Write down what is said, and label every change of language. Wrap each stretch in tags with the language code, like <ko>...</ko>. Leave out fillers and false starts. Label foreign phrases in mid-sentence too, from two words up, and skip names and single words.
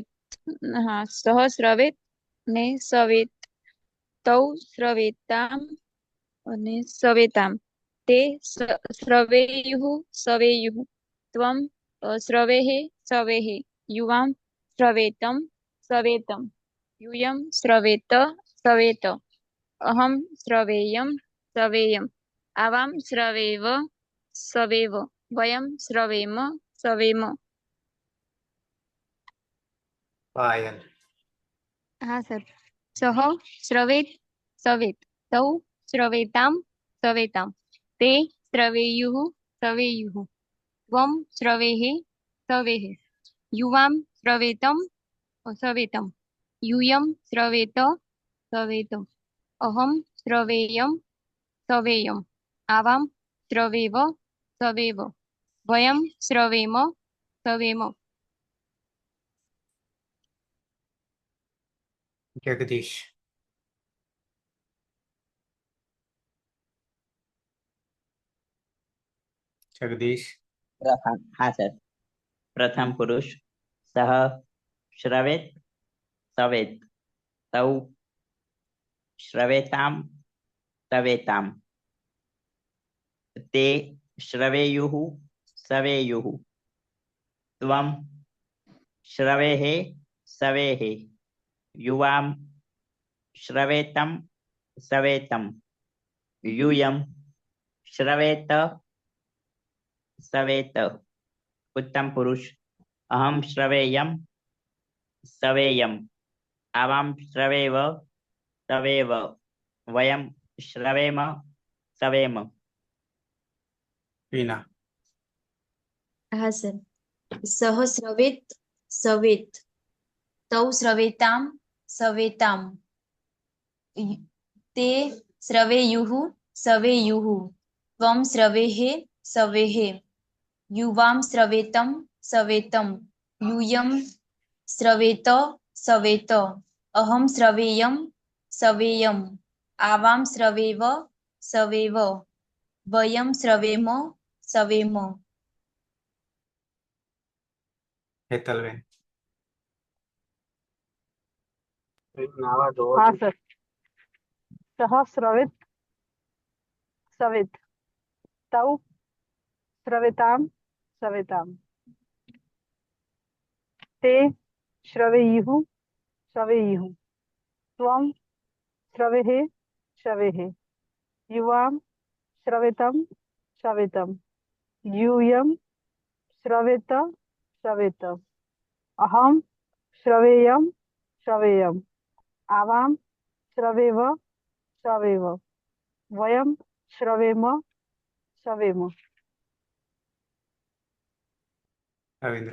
<sa>हा सहस्रवेत ने सवेत. तौ स्रवेताम् अने सवेताम्. ते स्रवेयुः सवेयुः. त्वम् स्रवेः सवेः। युवाम् स्रवेतम् सवेतम्. यूयम स्रवेत सवेत. अहम स्रवेयम सवेयम. आवाम स्रवेव सवेव. वयम स्रवेम सवेम. पायल</sa> <gu>હા સર.</gu> <sa>सह स्रवेत सवेत. तौ स्रवेताम् सवेताम्। ते स्रवेयुः सवेयुः. त्वम् स्रवेः सवेः। युवाम् स्रवेतम् सवेतम्. यूयम स्रवेत सवेत. अहम स्रवेयम सवेयम. आवाम स्रवेव सवेव. वयम स्रवेम સવેમ જગદીશ. જગદીશ. પ્રથમ</sa> <gu>હા સર</gu> <sa>प्रथम पुरुष सह श्रवेत सवेत तौ श्रवेताम् सवेताम् ते श्रवेयुः सवेयुः त्वम् श्रवेः सवेः युवाम् श्रवेतम् सवेतम् यूयम श्रवेत सवेत उत्तम पुरुष अहम श्रवेयम सवेयम आवाम श्रवेव सवेव वयम श्रवेम सवेम વીના.</sa> <gu>હા સર</gu> <sa>सह श्रवेत सवेत तौ श्रवेताम् सवेताम् ते श्रवेयुः सवेयुः त्वम् श्रवेः सवेः युवाम् श्रवेतम् सवेतम् यूयम श्रवेत सवेत अहम श्रवेयम सवेयम आवाम श्रवेव सवेव वयम श्रवेम सवेम હેતલબેન.</sa> <gu>હા સર</gu> <sa>सह श्रवेत सवेत तौ श्रवेताम् सवेताम् ते श्रवेयुः सवेयुः त्वम् श्रवेः सवेः युवाम् श्रवेतम् सवेतम् यूयम श्रवेत सवेत अहम श्रवेयम सवेयम आवाम श्रवेव सवेव वयम श्रवेम सवेम રવિન્દ્ર.</sa>